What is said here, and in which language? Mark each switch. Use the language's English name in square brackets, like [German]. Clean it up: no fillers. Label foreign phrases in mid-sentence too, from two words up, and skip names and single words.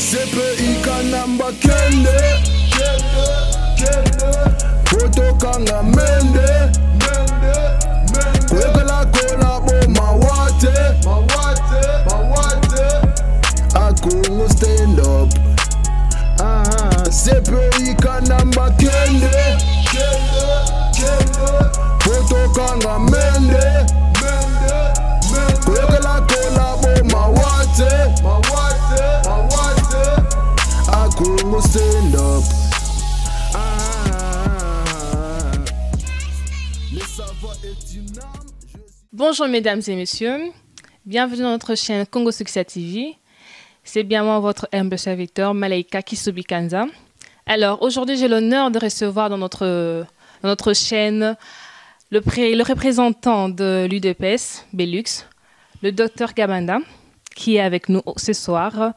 [English] CPI kanamba kende Poto kanga mende Kwekela kola bo mawate Akungu stand up CPI kanamba kende Poto kanga mende Kwekela kola bo mawate Akungu stand up [French] Bonjour mesdames et messieurs, bienvenue dans notre chaîne Congo Success TV. C'est bien moi votre humble serviteur Malaika Kisubikanza. Alors aujourd'hui j'ai l'honneur de recevoir dans notre chaîne le représentant de l'UDPS Belux, le docteur Kabanda, qui est avec nous ce soir.